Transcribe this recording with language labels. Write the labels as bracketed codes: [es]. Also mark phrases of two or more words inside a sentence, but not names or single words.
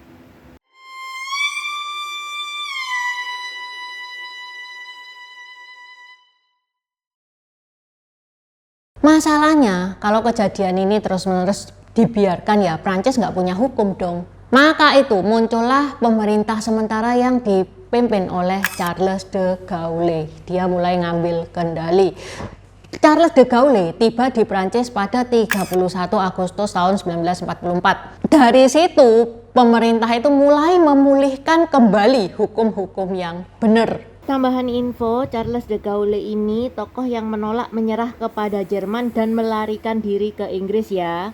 [id] Masalahnya kalau kejadian ini terus-menerus dibiarkan ya, Prancis nggak punya hukum dong. Maka itu muncullah pemerintah sementara yang dipimpin oleh Charles de Gaulle. Dia mulai ngambil kendali. Charles de Gaulle tiba di Prancis pada 31 Agustus tahun 1944. Dari situ pemerintah itu mulai memulihkan kembali hukum-hukum yang benar. Tambahan info, Charles de Gaulle ini tokoh yang menolak menyerah kepada Jerman dan melarikan diri ke Inggris ya.